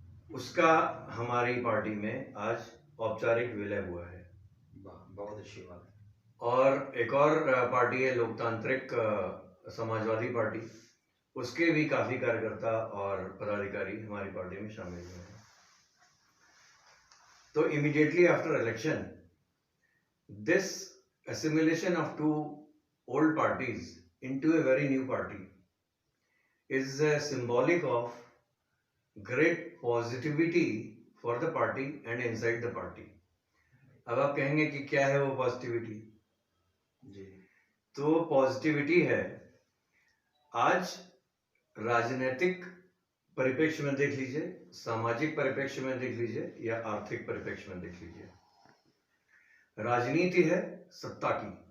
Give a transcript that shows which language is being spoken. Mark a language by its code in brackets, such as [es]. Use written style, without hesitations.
[hi] उसका हमारी पार्टी में आज औपचारिक विलय हुआ है। बहुत अच्छी बात है। और एक और पार्टी है लोकतांत्रिक समाजवादी पार्टी, उसके भी काफी कार्यकर्ता और पदाधिकारी हमारी पार्टी में शामिल हुए हैं। [en] तो immediately after election, this assimilation of two old parties into a very new party is symbolic of great positivity for the party and inside the party. [hi] अब आप कहेंगे कि क्या है वो पॉजिटिविटी? जी, तो पॉजिटिविटी है, आज राजनीतिक परिप्रेक्ष्य में देख लीजिए, सामाजिक परिप्रेक्ष्य में देख लीजिए या आर्थिक परिप्रेक्ष्य में देख लीजिए, राजनीति है सत्ता की,